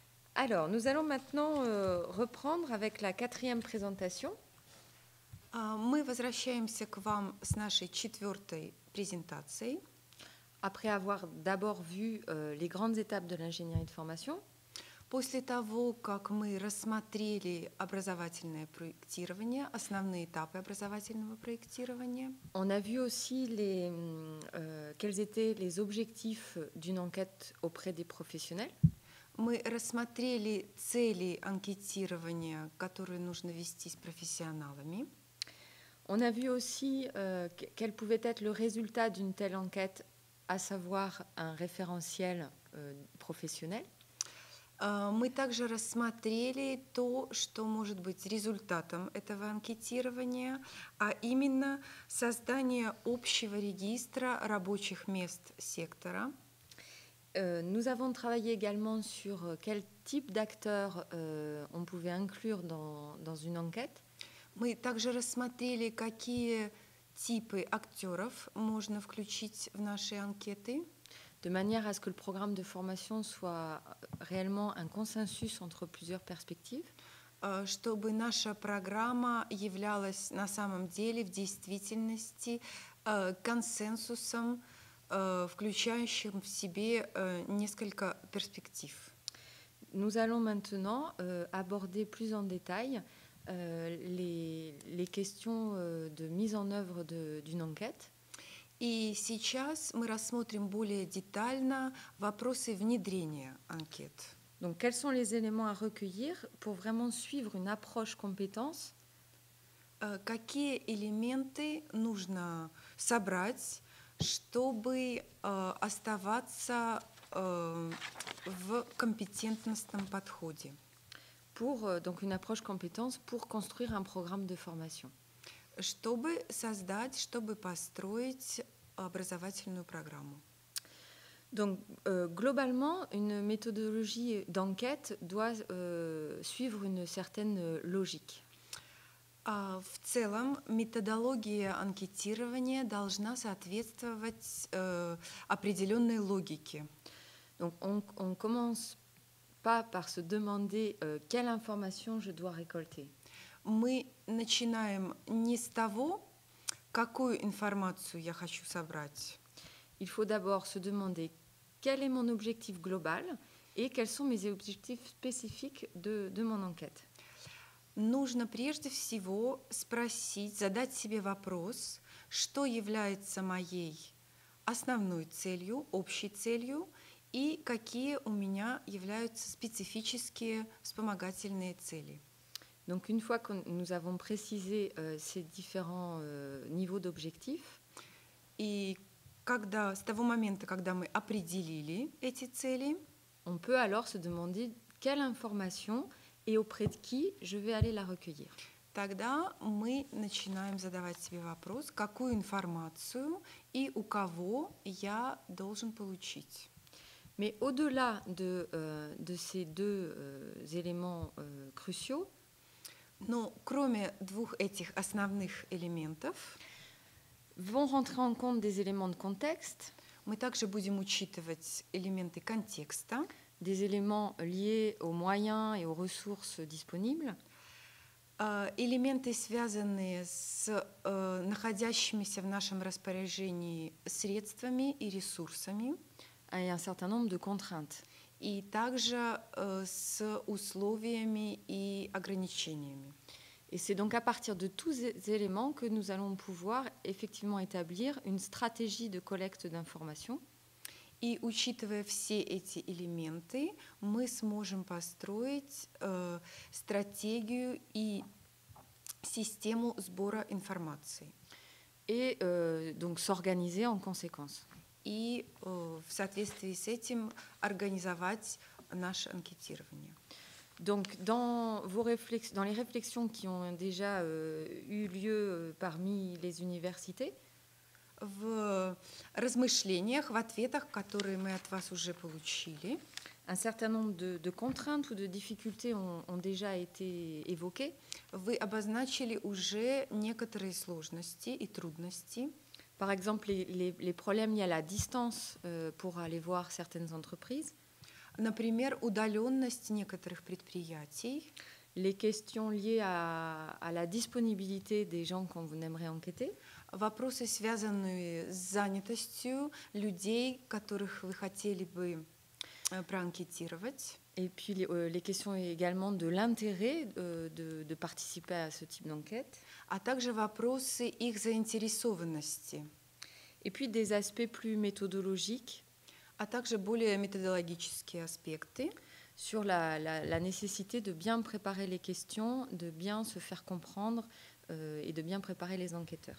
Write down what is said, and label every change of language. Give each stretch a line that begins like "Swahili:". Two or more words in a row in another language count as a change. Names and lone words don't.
French: Alors, nous allons maintenant reprendre avec la quatrième présentation.
Russian: Мы возвращаемся к вам с нашей четвертой презентацией.
French: Après avoir d'abord vu les grandes étapes de l'ingénierie de formation,
Russian: После того, как мы рассмотрели образовательное проектирование, основные этапы образовательного проектирования,
French: on a vu aussi quels étaient les objectifs d'une enquête auprès des professionnels.
Russian: мы рассмотрели цели анкетирования, которые нужно вести с профессионалами.
French: On a vu aussi quel pouvait être le résultat d'une telle enquête, à savoir un référentiel professionnel.
Russian: Мы также рассмотрели то, что может быть результатом этого анкетирования, а именно создание общего регистра рабочих мест сектора.
French: Nous avons travaillé également sur quel type d'acteurs on pouvait inclure dans une enquête.
Russian: Мы также рассмотрели, какие типы актеров можно включить в наши анкеты,
French: de manière à ce que le programme de formation soit réellement un consensus entre plusieurs perspectives.
Russian: чтобы наша программа являлась на самом деле в действительности консенсусом, включающим в себе несколько перспектив.
French: Nous allons maintenant aborder plus en détail les questions de mise en œuvre d'une enquête.
Russian: И сейчас мы рассмотрим более детально вопросы внедрения анкет.
French: Donc, quels sont les éléments à recueillir pour vraiment suivre une approche compétence?
Russian: Какие элементы нужно собрать, чтобы оставаться в компетентностном подходе?
French: Donc une approche compétence pour construire un programme de formation.
Russian: Чтобы создать, чтобы построить образовательную программу.
French: Donc, globalement, une méthodologie d'enquête doit suivre une certaine logique.
Russian: В целом, методология анкетирования должна соответствовать определенной логике.
French: Donc, on commence pas par se demander quelle information je dois récolter.
Russian: Мы начинаем не с того, какую информацию я хочу собрать.
French: Il faut d'abord se demander quel est mon objectif global et quels sont mes objectifs spécifiques de mon enquête.
Russian: Нужно прежде всего спросить, задать себе вопрос, что является моей основной целью, общей целью, и какие у меня являются специфические вспомогательные цели.
French: Donc, une fois que nous avons précisé ces différents niveaux d'objectifs,
Russian: и с того момента, когда мы определили эти цели,
French: on peut alors se demander quelle information et auprès de qui je vais aller la recueillir.
Russian: Тогда мы начинаем задавать себе вопрос, какую информацию и у кого я должен получить.
French: Mais au-delà de ces deux éléments cruciaux,
Russian: но кроме двух этих основных элементов,
French: vont rentrer en compte des éléments de contexte,
Russian: мы также будем учитывать элементы контекста,
French: des éléments liés aux moyens et aux ressources disponibles,
Russian: элементы, связанные с находящимися в нашем распоряжении средствами и ресурсами,
French: et un certain nombre de contraintes.
Russian: И также с условиями и ограничениями.
French: Et c'est donc à partir de tous ces éléments que nous allons pouvoir effectivement établir une stratégie de collecte d'informations.
Russian: И учитывая все эти элементы, мы сможем построить стратегию и систему сбора информации.
French: Et donc s'organiser en conséquence.
Russian: И в соответствии с этим организовать наше анкетирование.
French: Donc, dans les réflexions qui ont déjà eu lieu parmi les universités,
Russian: в размышлениях, в ответах, которые мы от вас уже получили,
French: un certain nombre de contraintes ou de difficultés ont déjà été évoquées.
Russian: Вы обозначили уже некоторые сложности и трудности.
French: Par exemple, les problèmes liés à la distance pour aller voir certaines entreprises.
Russian: Например, удаленность некоторых предприятий,
French: les questions liées à la disponibilité des gens qu'on aimerait enquêter,
Russian: вопросы, связанные с занятостью людей, которых вы хотели бы проанкетировать.
French: et puis les questions également de l'intérêt de participer à ce type d'enquête,
Russian: А также вопросы их заинтересованности,
French: et puis des aspects plus méthodologiques
Russian: а также более методологические аспекты,
French: sur la nécessité de bien préparer les questions, de bien se faire comprendre et de bien préparer les enquêteurs.